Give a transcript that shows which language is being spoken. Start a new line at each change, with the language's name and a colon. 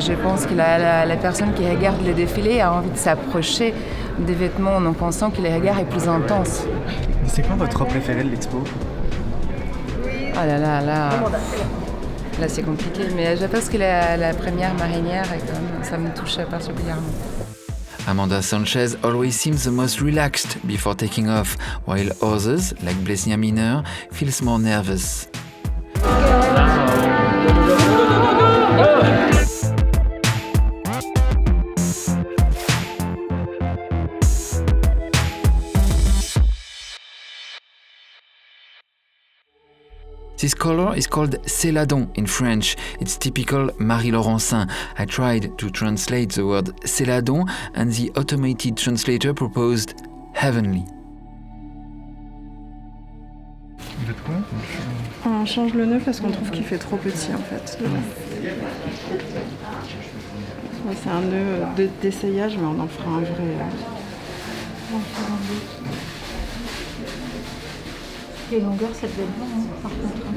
French: Je pense que la personne qui regarde les défilés a envie de s'approcher des vêtements. Donc on sent que le regard est plus intense. C'est quoi votre robe préférée de l'expo? Ah là là là. Là c'est compliqué, mais je pense que la première marinière, ça me touche particulièrement.
English: Amanda Sanchez always seems the most relaxed before taking off, while others, like Blesnia Miner, feels more nervous. This color is called céladon in French. It's typical Marie Laurencin. I tried to translate the word céladon and the automated translator proposed heavenly.
French: Vous faites quoi? On change le nœud parce qu'on trouve qu'il fait trop petit en fait. Ouais, c'est un nœud d'essayage, mais on en fera un vrai. Les longueurs, ça devait être long, par contre.